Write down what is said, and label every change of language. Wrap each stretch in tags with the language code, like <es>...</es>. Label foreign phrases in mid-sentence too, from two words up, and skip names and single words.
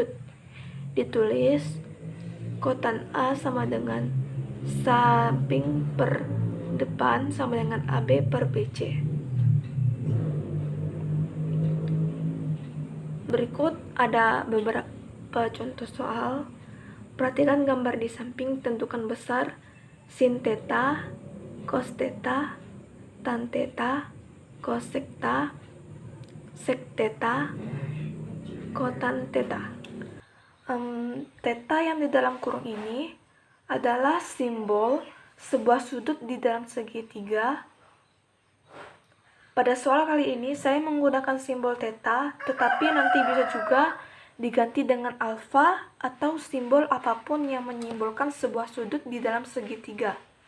<id>Ditulis kotan A sama dengan samping per depan sama dengan AB per BC. Berikut ada beberapa contoh soal. Perhatikan gambar di samping, tentukan besar sin theta, cos theta, tan theta, cosec theta, sec theta, kotan theta. Theta yang di dalam kurung ini adalah simbol sebuah sudut di dalam segitiga. Pada soal kali ini saya menggunakan simbol theta, tetapi nanti bisa juga diganti dengan alfa atau simbol apapun yang menyimbolkan sebuah sudut di dalam segitiga.</id>